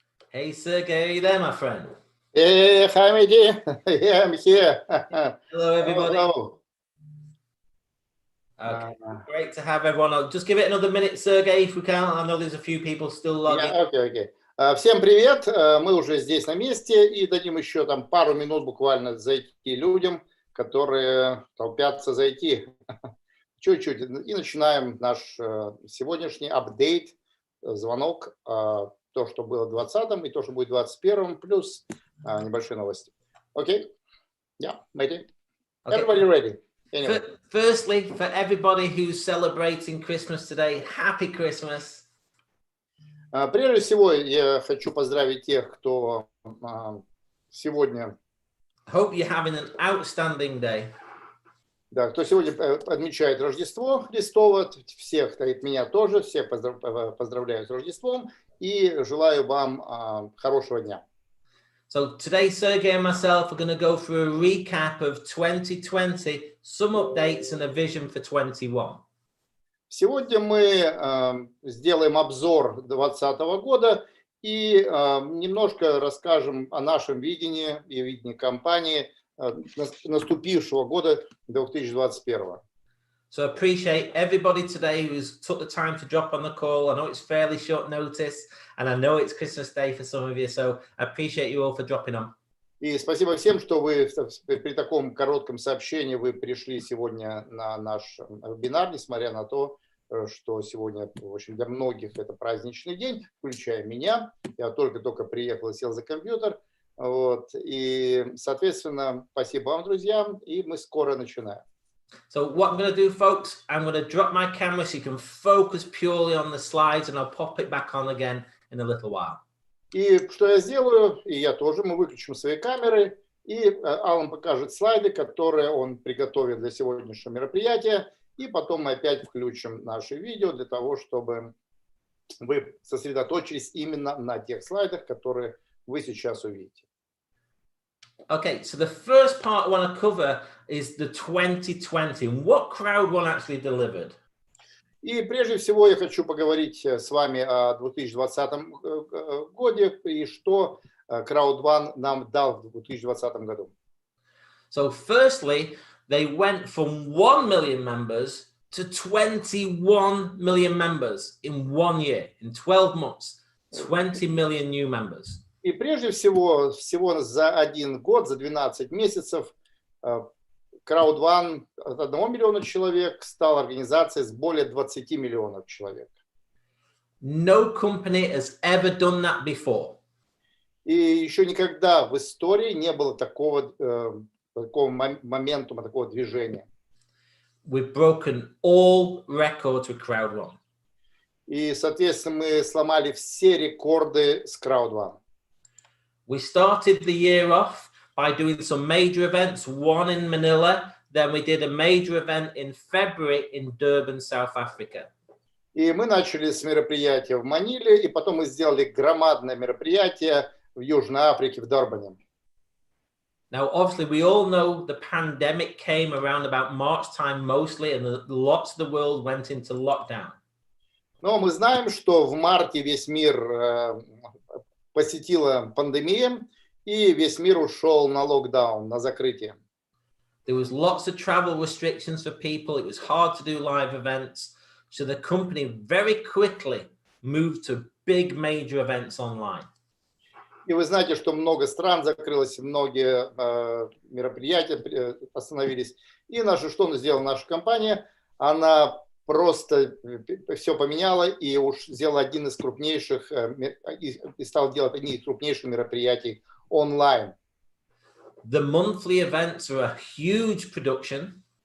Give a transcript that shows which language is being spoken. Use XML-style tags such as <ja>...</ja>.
<en>Hey, Sergey, are you there, my friend? Hey, hi, Mehdi. Yeah, I'm here. Hello, everybody. Hello. Okay, great to have everyone. I'll just give it another minute, Sergey, if we can. I know there's a few people still logging.</en> <ru>Okay. Всем привет. Мы уже здесь на месте и дадим еще там пару минут буквально зайти людям, которые толпятся зайти. Чуть-чуть. И начинаем наш сегодняшний апдейт, звонок, то, что было в 20-м и то, что будет в 21-м, плюс небольшие новости. Окей?</ru> <en>Yeah, Mehdi. Everybody ready? Anyway. Firstly, for everybody who's celebrating Christmas today, happy Christmas.</en> <ru>Прежде всего, я хочу поздравить тех, кто сегодня...</ru> <en>Hope you're having an outstanding day.</en> <ru>Да, кто сегодня отмечает Рождество Христово, всех, от меня тоже, всех поздравляю с Рождеством и желаю вам хорошего дня.</ru> <en>So today, Sergey and myself are going to go through a recap of 2020, some updates and a vision for 21.</en> <ru>Сегодня мы сделаем обзор 2020 года и немножко расскажем о нашем видении и видении компании наступившего года 2021.</ru> <en>So I appreciate everybody today who's took the time to drop on the call. I know it's fairly short notice, and I know it's Christmas Day for some of you, so I appreciate you all for dropping on.</en> <ru>И спасибо всем, что вы при таком коротком сообщении вы пришли сегодня на наш вебинар, несмотря на то, что сегодня, в общем, для многих это праздничный день, включая меня. Я только приехал и сел за компьютер. Вот. И, соответственно, спасибо вам, друзья, и мы скоро начинаем.</ru> <en>So what I'm going to do, folks, I'm going to drop my camera so you can focus purely on the slides, and I'll pop it back on again in a little while.</en> <ru>И что я сделаю, и я тоже, мы выключим свои камеры, и Алан покажет слайды, которые он приготовит для сегодняшнего мероприятия, и потом мы опять включим наше видео для того, чтобы вы сосредоточились именно на тех слайдах, которые вы сейчас увидите.</ru> <en>Okay, so the first part I want to cover is the 2020, and what Crowd One actually delivered.</en> <ru>И прежде всего я хочу поговорить с вами о 2020 году и что Crowd One нам дал в 2020 году.</ru> <en>So firstly, they went from 1 million members to 21 million members in 1 year, in 12 months, 20 million new members.</en> <ru>И прежде всего за один год, за 12 месяцев, Crowd One от 1 миллиона человек стал организацией с более 20 миллионов человек.</ru> <en>No company has ever done that before.</en> <ru>И еще никогда в истории не было такого моментума, такого движения.</ru> <en>We've broken all records with Crowd One.</en> <ru>И, соответственно, мы сломали все рекорды с Crowd One.</ru> <en>We started the year off by doing some major events, one in Manila, then we did a major event in February in Durban, South Africa.</en> <ru>И мы начали с мероприятия в Маниле, и потом мы сделали громадное мероприятие в Южной Африке, в Дурбане.</ru> <en>Now, obviously, we all know the pandemic came around about March time mostly, and lots of the world went into lockdown.</en> <ru>Но мы знаем, что в марте весь мир посетила пандемия, и весь мир ушел на локдаун, на закрытие.</ru> <en>There was lots of travel restrictions for people. It was hard to do live events. So the company very quickly moved to big major events online.</en> <ru>И вы знаете, что много стран закрылось, многие мероприятия остановились. И что сделала наша компания? Она просто все поменяла и уж сделала один из крупнейших, и стал делать одни из крупнейших мероприятий онлайн.</ru> <en>The monthly events are a huge production.</en>